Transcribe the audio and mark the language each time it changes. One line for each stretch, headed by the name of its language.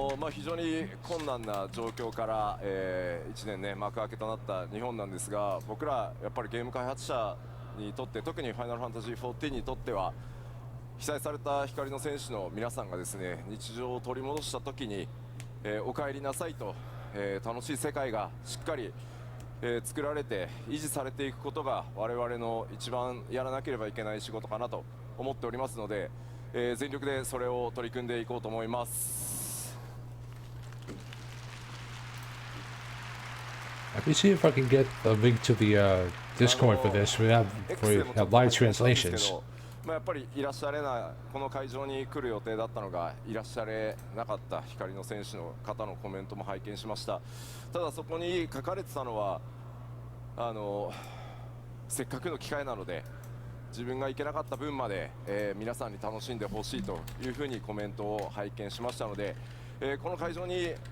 Japanese: 非常に困難な状況から、1年ね幕開けとなった日本なんですが、僕らやっぱりゲーム開発者にとって、特にファイナルファンタジー14にとっては被災された光の戦士の皆さんがですね日常を取り戻した時に、お帰りなさいと、楽しい世界がしっかり作られて維持されていくことが我々の一番やらなければいけない仕事かなと思っておりますので、全力でそれを取り組んでいこうと思います。
English: Let me see if I can get a link to the Discord for this. We have live translations.
Japanese: やっぱりいらっしゃれないこの会場に来る予定だったのがいらっしゃれなかった光の選手の方のコメントも拝見しました。ただそこに書かれてたのはせっかくの機会なので自分が行けなかった分まで、皆さんに楽しんでほしいというふうにコメントを拝見しましたので、この会場に、い